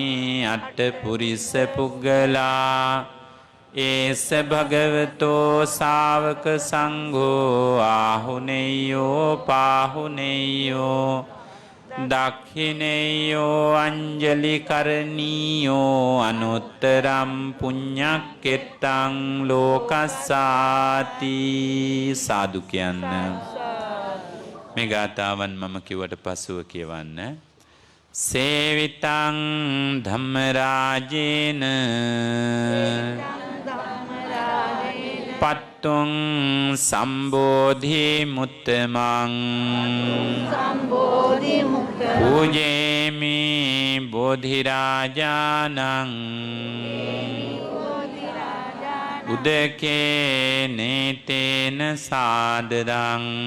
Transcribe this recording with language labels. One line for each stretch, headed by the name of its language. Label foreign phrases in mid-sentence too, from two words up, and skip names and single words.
Pali: අට පුරිස පුග්ගලා ඒස භගවතෝ ශාවක සංඝෝ ආහුනේයෝ පාහුනේයෝ දක්ඛිනේයෝ අංජලි කරණීයෝ අනුත්තරම් පුඤ්ඤක්කෙත්තං ලෝකස්සාති
Sinhala: සාදු කියන්න. මේ ගාථාවන් මම කිව්වට පසුව කියවන්න.
Pali: සේවිතං ධම්මරාජේන පත්තුං සම්බෝධි මුත්තමං පූජේමි බෝධිරාජානං උදකේ නේතේන සාදරං